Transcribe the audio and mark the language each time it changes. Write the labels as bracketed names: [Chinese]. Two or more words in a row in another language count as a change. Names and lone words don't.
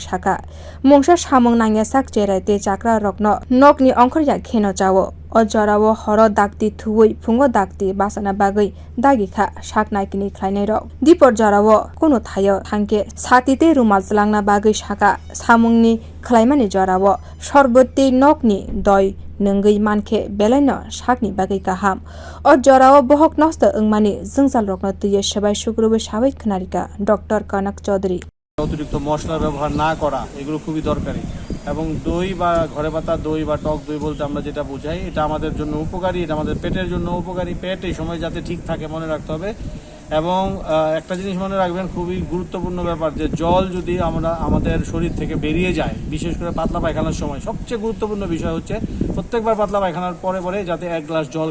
[Kok Borok] saka mungsa samung nangya sak cherai te chakra rokno nokni ongkhorya kheno chawo o jorao horo dakti thuwi phungo dakti basana bagwi dagikha saknai kini khlainai rok dipor jorao kono thayo thangke satite rumal chlangna bagwi saka samungni khlaimani jorao sorboti nokni doi nungwi mankhe belai no sakni bagwi kaham o jorao bohok nosto wngmani jungjal rokno tuye sebai sukrubi sabai khnarika Dr.Kanak Chowdhury [Bangla] অতিরিক্ত মশলা ব্যবহার না করা এগুলো খুবই দরকারি এবং দই বা ঘরে পাতা দই বা টক দই বলতে আমরা যেটা বোঝাই এটা আমাদের জন্য উপকারী এটা আমাদের পেটের জন্য উপকারী পেট এই সময় যাতে ঠিক থাকে মনে রাখতে হবে এবং একটা জিনিস মনে রাখবেন খুবই গুরুত্বপূর্ণ ব্যাপার যে জল যদি আমরা আমাদের শরীর থেকে বেরিয়ে যায় বিশেষ করে পাতলা পায়খানার সময় সবচেয়ে গুরুত্বপূর্ণ বিষয় হচ্ছে প্রত্যেকবার পাতলা পায়খানার পরে পরে যাতে 1 গ্লাস জল